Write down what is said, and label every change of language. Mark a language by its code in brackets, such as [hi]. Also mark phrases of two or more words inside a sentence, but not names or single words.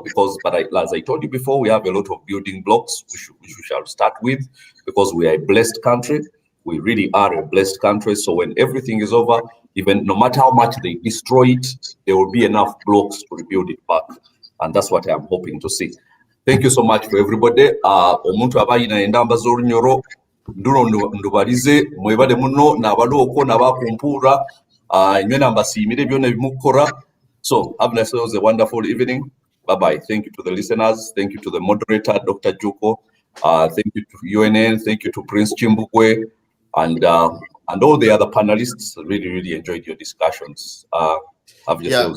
[en] As I told you before, we have a lot of building blocks which we shall start with because we are a blessed country. We really are a blessed country. So when everything is over, even no matter how much they destroy it, there will be enough blocks to rebuild it back. And that's what I'm hoping to see. Thank you so much for everybody. [nyo] Omuntu abayina endamba z'olunyoro nduno ndubalize mwebale muno n'abaloko n'abakumpura nywena mbasiimire byonna bimukora. [en] So have yourselves a wonderful evening. Bye-bye. Thank you to the listeners. Thank you to the moderator, Dr. Juko. Thank you to UNN. Thank you to Prince Chimbukwe. And all the other panelists. Really, really enjoyed your discussions. Have yourselves